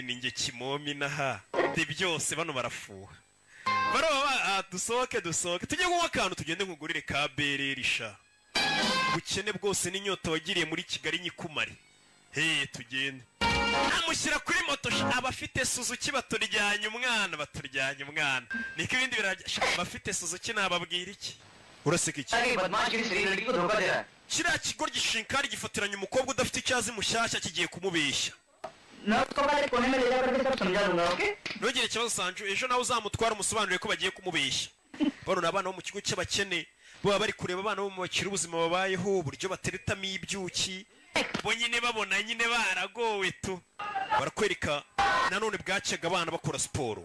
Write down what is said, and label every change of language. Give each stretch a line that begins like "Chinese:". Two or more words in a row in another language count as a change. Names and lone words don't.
Kinyarwanda: ninjye kimomi naha de byose bano barafuha baroba dusohoke tujye kunywa akantu tugende nkugurire ka bererisha ubukene bwose n'inyota wagiriye muri Kigali nyikumare tugende amushyira kuri moto abafite Suzuki baturyanye umwana niko ibindi bafite Suzuki nababwira iki uraseka iki kiriya kigoryi Shinkari gifatiranye umukobwa udafite icyazi mushyashya kigiye kumubeshya.
Hindi: मैं उसको पहले कोने में ले जा करके सब समझा दूंगा, ओके?
Kinyarwanda: Ntugire ikibazo Sanju, ejo nawe uzamutwara umusobanurire ko bagiye kumubeshya. Bano abana bo mu kigo cy'abakene baba bari kureba abana bo mu bakiri ubuzima babayeho uburyo bateretamo ibyuki. Bo nyine babona nyine baragowe tu. Barakwereka nanone bwacyaga abana bakora siporo.